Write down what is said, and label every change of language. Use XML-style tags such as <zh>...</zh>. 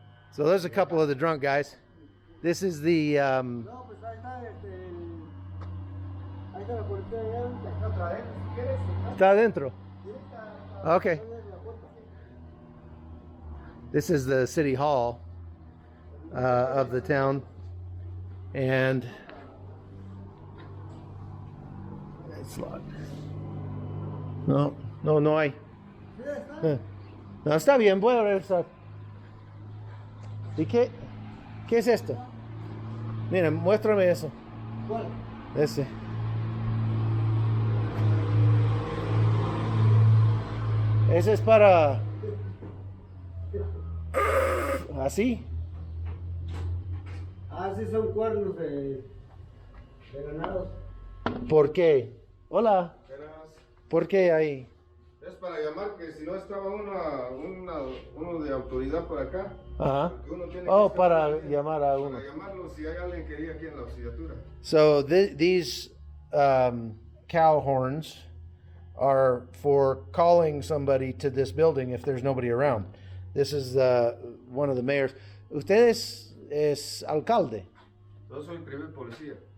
<en>so there's a couple of the drunk guys. This is the...</en> <es>No, pues ahí está, ahí está la policía, si quieres. Está adentro. Okay.</es> <en>This is the city hall of the town, and it's locked.</en> <es>No hay. No, está bien, voy a regresar. ¿Y qué es esto? Mira, muéstrame eso. ¿Cuál? Ese. Ese es para... ¿Así? Ah, sí, son cuernos de ganados. ¿Por qué? Hola. ¿Por qué ahí? Es para llamar, que si no estaba uno de autoridad por acá. Ajá. Uno tiene Oh, que para estar aquí, llamar a uno. Para llamarlo si hay alguien que quería aquí en la auxiliatura.</es> <en>So these cow horns are for calling somebody to this building if there's nobody around. This is one of the mayors.</en> <es>¿Usted es alcalde? Yo soy primer policía.</es>